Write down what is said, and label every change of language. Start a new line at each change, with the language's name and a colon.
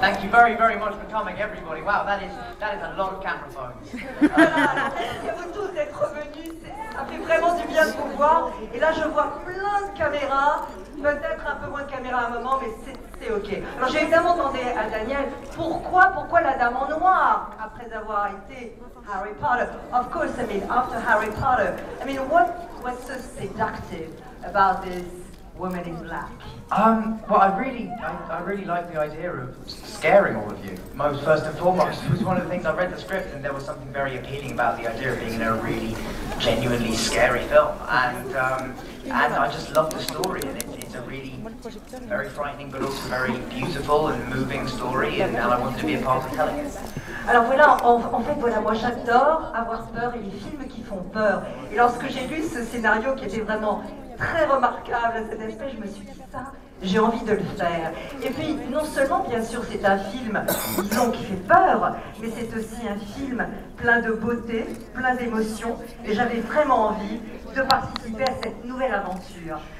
English: very, very much for coming, everybody. Wow, that is a lot of camera phones.
French: Voilà, merci à vous tous d'être revenus. Ça fait vraiment du bien de vous voir. Et là, je vois plein de caméras. Peut-être un peu moins de caméras à un moment, mais c'est ok. Alors j'ai évidemment demandé à Daniel pourquoi la Dame en Noir après avoir été Harry Potter.
English: Of course, I mean after Harry Potter. I mean what's so seductive about this woman in black? Well, I really like the idea of scaring all of you. First and foremost, it was one of the things I read the script, and there was something very appealing about the idea of being in a really genuinely scary film, and I just love the story, and it's a really very frightening but also very beautiful and moving story, and I wanted to be a part of telling it.
French: Alors voilà, en fait, voilà, moi j'adore avoir peur et les films qui font peur. Et lorsque j'ai lu ce scénario qui était vraiment très remarquable à cet aspect, je me suis dit ça, j'ai envie de le faire. Et puis, non seulement, bien sûr, c'est un film, disons, qui fait peur, mais c'est aussi un film plein de beauté, plein d'émotions, et j'avais vraiment envie de participer à cette nouvelle aventure.